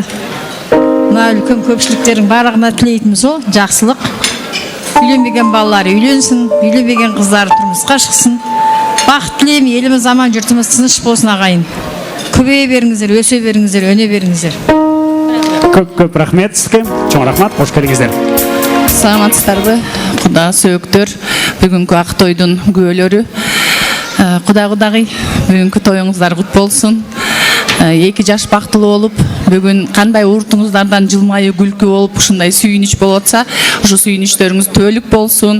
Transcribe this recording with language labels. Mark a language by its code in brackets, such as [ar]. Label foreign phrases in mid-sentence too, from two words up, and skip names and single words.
[kk] Мына үлкен көпшіліктердің барлығына тілейтініміз ол жақсылық. Үйленбеген балалар үйленсін, үйленбеген қыздар тұрмысқа шықсын. Бақыт тілеймін, еліміз аман, жұртымыз тыныш болсын ағайын. Көбейе беріңіздер, өсе беріңіздер, өне беріңіздер. Көп рахмет сізге. [ky] Чоң рахмат, [kk] қош келдіңіздер. [ky] Саламатсыздарбы, Куда сөөктөр, бүгүнкү ак тойдун күбөлөрү. Кудагы, бүгүнкү тоюңуздар кут болсун. 2 жаш бактылуу болуп, бүгүн кандай уртуңуздардан жылмайуу күлкү болуп, ушундай сүйүнүч болуп атса, ушу сүйүнүчтөрүңүз түбөлүк болсун.